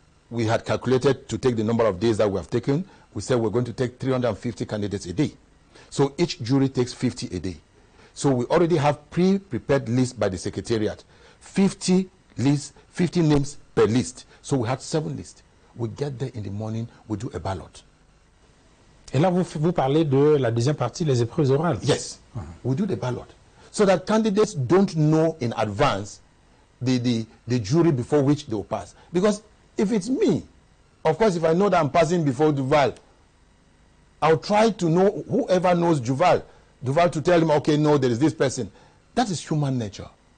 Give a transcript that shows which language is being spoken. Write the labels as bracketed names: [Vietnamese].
[English] We had calculated to take the number of days that we have taken. We said we're going to take 350 candidates a day. So each jury takes 50 a day. So we already have pre-prepared lists by the Secretariat. 50 lists, 50 names per list. So we had 7 lists. We get there in the morning, we do a ballot. [French] Et là, vous parlez de la deuxième partie, les épreuves orales. [English] Yes, we do the ballot. So that candidates don't know in advance the jury before which they will pass. Because if it's me, of course, if I know that I'm passing before Duval, I'll try to know whoever knows Duval to tell him, okay, no, there is this person. That is human nature.